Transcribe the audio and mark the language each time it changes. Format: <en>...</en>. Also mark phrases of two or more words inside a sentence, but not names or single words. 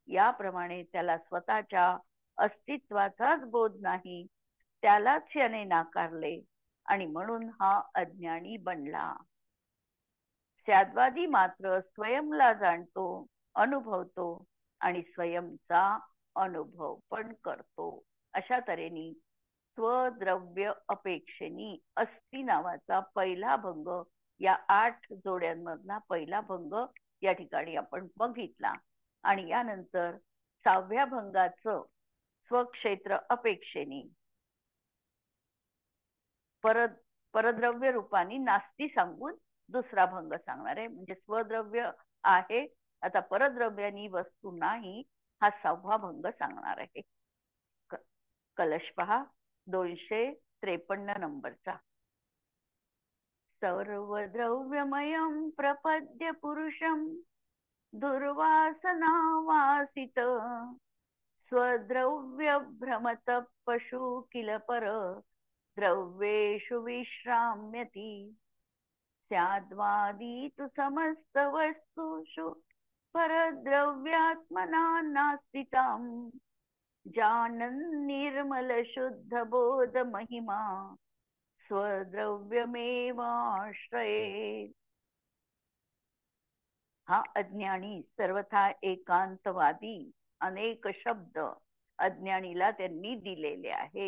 <mr>याप्रमाणे त्याला स्वतःच्या अस्तित्वाचाच बोध नाही, त्यालाच याने नाकारले आणि म्हणून हा अज्ञानी बनला. स्याद्वादी मात्र स्वयंला जाणतो, अनुभवतो आणि स्वयंचा अनुभव पण करतो. अशा तऱ्हेने स्वद्रव्य अपेक्षेनी अस्ति नावाचा पहिला भंग, या 8 जोड्यांमधला पहिला भंग या ठिकाणी आपण बघितला. आणि यानंतर 6व्या भंगाचं स्वक्षेत्र अपेक्षेने परद्रव्य रूपाने नास्ती सांगून दुसरा भंग सांगणार आहे. म्हणजे स्वद्रव्य आहे, आता परद्रव्यानी वस्तू नाही, हा 6वा भंग सांगणार आहे. कलश पहा 253 नंबरचा.</mr> <sa>सर्वद्रव्यमयं प्रपद्य पुरुषं दुर्वासना वासित स्वद्रव्य भ्रमत पशु किल पर द्रव्येषु विश्राम्यति स्याद्वादी तु समस्त वस्तुषु परद्रव्यात्मना नास्तिताम् जानन् निर्मल शुद्ध बोध महिमा स्वद्रव्यमेवाश्रये.</sa> <mr>हा अज्ञानी सर्वथा एकांतवादी अनेक शब्द अज्ञानीला त्यांनी दिलेले आहे.</mr>